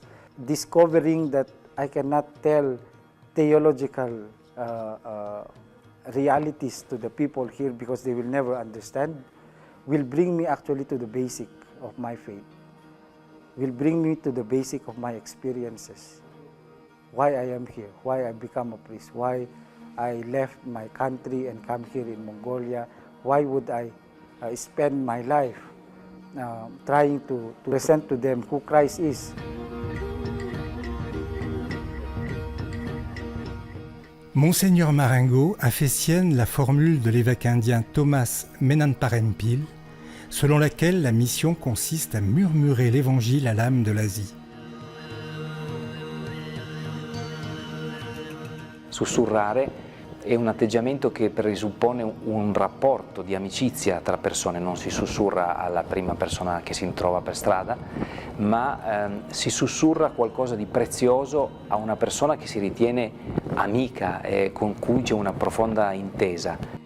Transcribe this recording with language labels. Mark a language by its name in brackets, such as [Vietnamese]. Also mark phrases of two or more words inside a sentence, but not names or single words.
[English] Discovering that I cannot tell theological realities to the people here because they will never understand, will bring me actually to the basic of my faith, will bring me to the basic of my experiences, why I am here, why I become a priest, why I left my country and come here in Mongolia, why would I spend my life trying to present to them who Christ is. [French] Monseigneur Marengo a fait sienne la formule de l'évêque indien Thomas Menanparempil, selon laquelle la mission consiste à murmurer l'évangile à l'âme de l'Asie. [Italian] Sussurrare è un atteggiamento che presuppone un rapporto di amicizia tra persone, non si sussurra alla prima persona che si trova per strada, ma si sussurra qualcosa di prezioso a una persona che si ritiene amica e con cui c'è una profonda intesa.